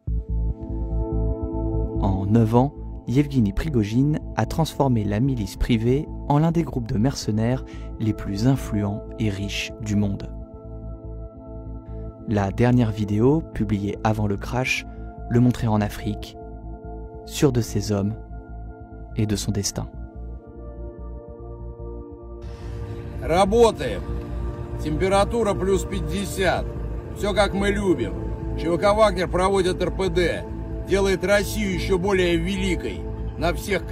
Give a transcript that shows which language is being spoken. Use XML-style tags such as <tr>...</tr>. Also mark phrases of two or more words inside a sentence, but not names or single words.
<fr>En 9 ans, Yevgeny Prigojine a transformé la milice privée en l'un des groupes de mercenaires les plus influents et riches du monde. La dernière vidéo, publiée avant le crash, le montrait en Afrique, sûr de ses hommes et de son destin.</fr> <ru>Работаем. Температура плюс 50. Все как мы любим. ЧВК «Вагнер» проводит РПД. Делает Россию еще более великой. На всех</ru>